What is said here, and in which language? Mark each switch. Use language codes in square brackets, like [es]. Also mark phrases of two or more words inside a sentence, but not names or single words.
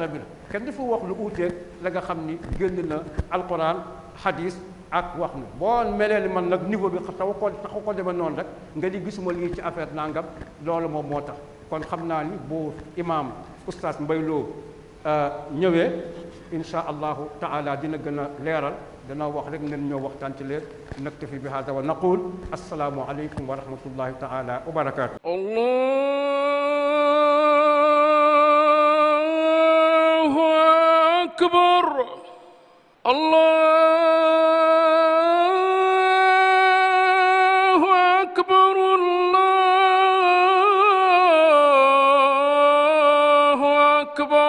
[wo] bi la kenn dafa wax lu uuteeg la nga xam ni génn na alquran hadis ak wax na boo melee ni man nag niveau bi taxu ko demee noonu rek nga di gisuma lii ci affaire nangam loolu moom moo tax kon xam naa ni bu imam oustaz Mbaye Lo ñëwee [ar] إن شاء الله تعالى [wo] dina gën a leeral dana wax rek ngeen ñëw waxtaan ci leer [ar] نكتفي بهذا ونقول السلام عليكم ورحمة الله تعالى وبركاته. الله أكبر. الله أكبر. الله أكبر.